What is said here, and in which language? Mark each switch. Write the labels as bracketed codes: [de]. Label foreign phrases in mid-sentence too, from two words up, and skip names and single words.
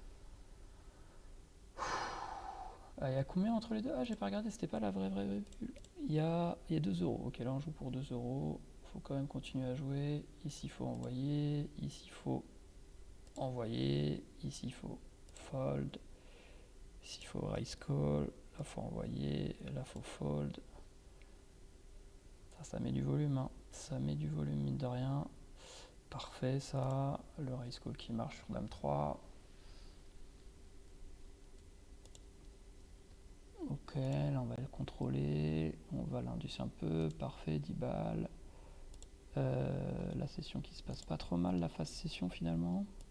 [fr] Il y a combien entre les deux? Ah, j'ai pas regardé, c'était pas la vraie bulle. Il y a 2 euros. Ok, là on joue pour 2 euros. Faut quand même continuer à jouer. Ici, il faut envoyer. Ici, il faut envoyer. Ici, il faut fold. Ici, il faut [en] raise call. [fr] Là, il faut envoyer. Là, il faut fold. Ça met du volume. Hein. Ça met du volume, mine de rien. Parfait, ça. Le [en] raise call [fr] qui marche sur dame 3. Ok, là on va le contrôler, on va l'induire un peu, parfait, 10 balles. La session qui se passe pas trop mal, la phase session finalement.